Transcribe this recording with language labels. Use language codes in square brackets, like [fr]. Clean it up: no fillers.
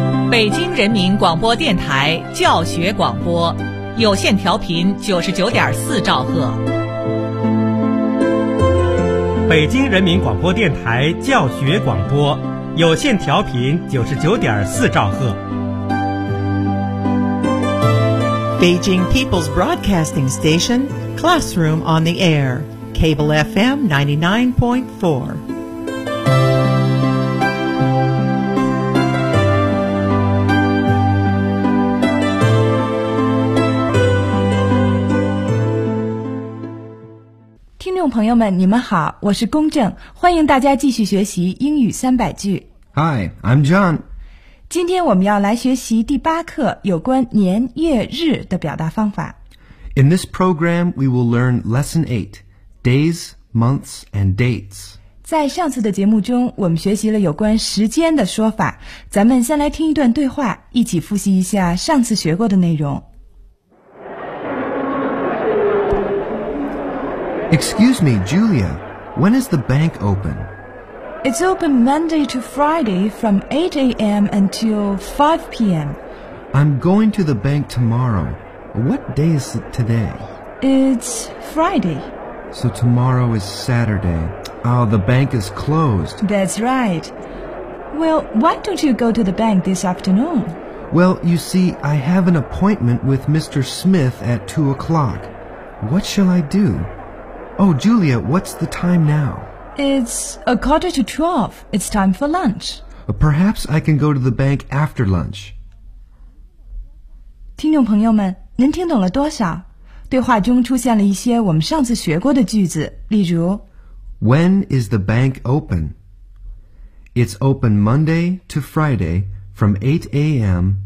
[zh] 北京人民广播电台教学广播，有线调频99.4兆赫。北京人民广播电台教学广播，有线调频99.4兆赫。 [en] Beijing People's Broadcasting Station, Classroom on the Air, Cable FM 99.4. [zh] 朋友们，你们好，我是龚正，欢迎大家继续学习英语三百句。 [en] Hi, I'm John. [zh] 今天我们要来学习第八课有关年月日的表达方法。 [en] In this program, we will learn Lesson 8, Days, Months, and Dates. [zh] 在上次的节目中，我们学习了有关时间的说法。咱们先来听一段对话，一起复习一下上次学过的内容。 [en] Excuse me, Julia, when is the bank open? It's open Monday to Friday from 8 a.m. until 5 p.m. I'm going to the bank tomorrow. What day is it today? It's Friday. So tomorrow is Saturday. Oh, the bank is closed. That's right. Well, why don't you go to the bank this afternoon? Well, you see, I have an appointment with Mr. Smith at 2 o'clock. What shall I do? Oh, Julia, what's the time now? It's 11:45. It's time for lunch. Perhaps I can go to the bank after lunch. [zh] 听众朋友们，您听懂了多少？对话中出现了一些我们上次学过的句子，例如 [en] When is the bank open? It's open Monday to Friday from 8 a.m.